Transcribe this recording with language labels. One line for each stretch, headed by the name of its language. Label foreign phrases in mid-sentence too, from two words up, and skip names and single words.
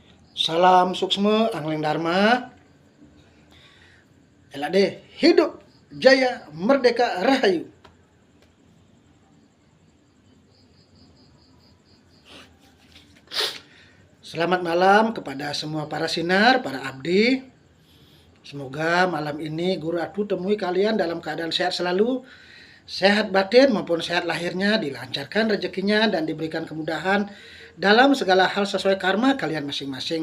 Indonesian: Salam suksma Angling Dharma. LAD hidup jaya merdeka rahayu. Selamat malam kepada semua para sinar, para abdi. Semoga malam ini Guru Atu temui kalian dalam keadaan sehat selalu, sehat batin maupun sehat lahirnya, dilancarkan rezekinya dan diberikan kemudahan dalam segala hal sesuai karma kalian masing-masing.